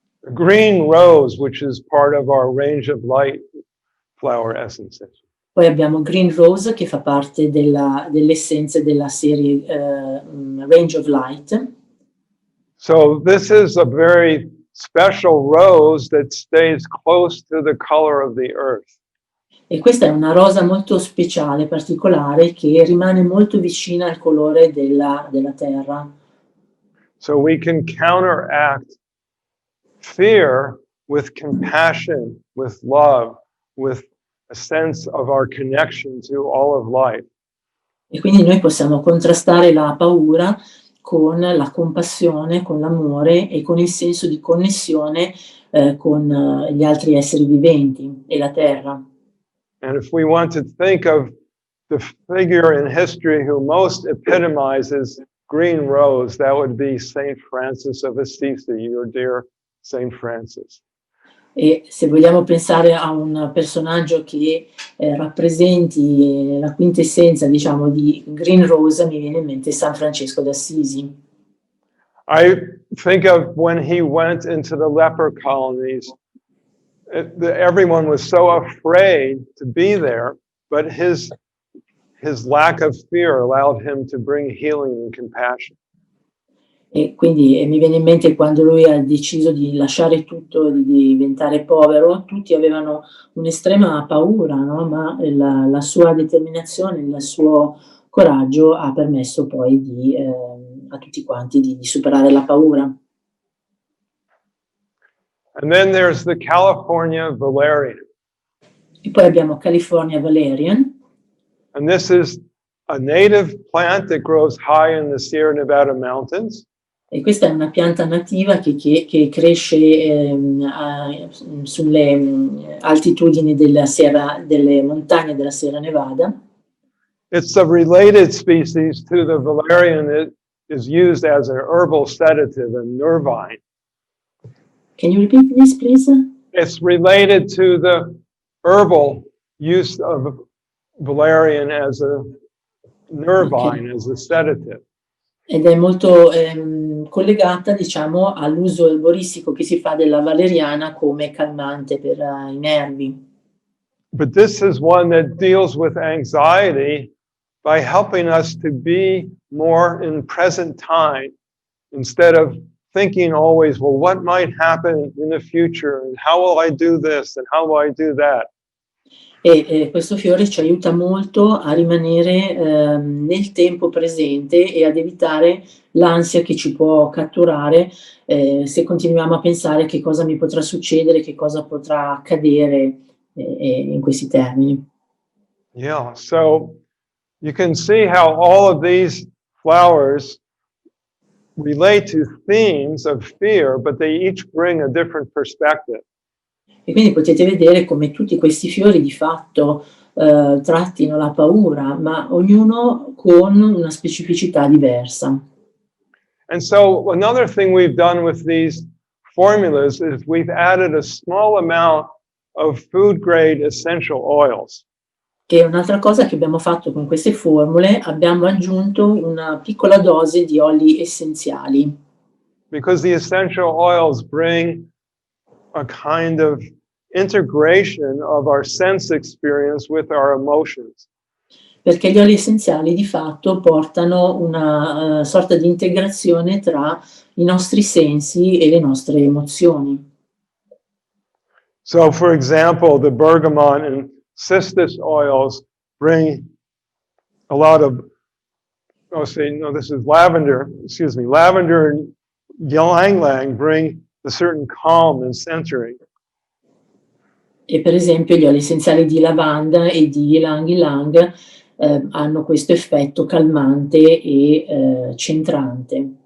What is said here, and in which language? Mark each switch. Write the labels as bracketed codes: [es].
[en] Green rose, which is part of our range of light flower essences. [it] Poi abbiamo Green Rose che fa parte delle essenze della serie Range of Light. [en] So this is a very special rose that stays close to the color of the earth. [it] E questa è una rosa molto speciale, particolare, che rimane molto vicina al colore della terra. [en] So we can counteract fear with compassion, with love, with a sense of our connection to all of life. [it] E quindi noi possiamo contrastare la paura con la compassione, con l'amore e con il senso di connessione con gli altri esseri viventi e la terra. [en] And if we want to think of the figure in history who most epitomizes green rose, that would be Saint Francis of Assisi, your dear Saint Francis. [it] E se vogliamo pensare a un personaggio che rappresenti la quintessenza, diciamo, di Green Rose, mi viene in mente San Francesco d'Assisi. [en] I think of when he went into the leper colonies, everyone was so afraid to be there, but his lack of fear allowed him to bring healing and compassion. [it] E quindi mi viene in mente quando lui ha deciso di lasciare tutto, di diventare povero, tutti avevano un'estrema paura, no? Ma la sua determinazione, il suo coraggio ha permesso poi a tutti quanti di superare la paura. [en] And then there's the California valerian. [it] E poi abbiamo California Valerian. [en] And this is a native plant that grows high in the Sierra Nevada mountains. [it] E questa è una pianta nativa che cresce sulle altitudini delle montagne della Sierra Nevada. [en] It's a related species to the valerian that is used as an herbal sedative and nervine. Can you repeat this, please? It's related to the herbal use of valerian as a nervine, as a sedative. [it] Ed è molto collegata, diciamo, all'uso erboristico che si fa della valeriana come calmante per i nervi. [en] But this is one that deals with anxiety by helping us to be more in present time instead of thinking always, well, what might happen in the future and how will I do this and how will I do that? [it] E questo fiore ci aiuta molto a rimanere nel tempo presente e ad evitare l'ansia che ci può catturare se continuiamo a pensare che cosa mi potrà succedere, che cosa potrà accadere in questi termini. [en] Yeah, so you can see how all of these flowers relate to themes of fear, but they each bring a different perspective. [it] E quindi potete vedere come tutti questi fiori di fatto trattino la paura, ma ognuno con una specificità diversa. [en] And so another thing we've done with these formulas is we've added a small amount of food grade essential oils. [it] E un'altra cosa che abbiamo fatto con queste formule, abbiamo aggiunto una piccola dose di oli essenziali. [en] Because the essential oils bring a kind of integration of our sense experience with our emotions. [it] Perché gli oli essenziali di fatto portano una sorta di integrazione tra i nostri sensi e le nostre emozioni. [en] So, for example, the bergamot and cistus oils bring a lot of, this is lavender, lavender and ylang ylang bring a certain calm and centering. [it] E per esempio gli oli essenziali di lavanda e di ylang ylang hanno questo effetto calmante e centrante.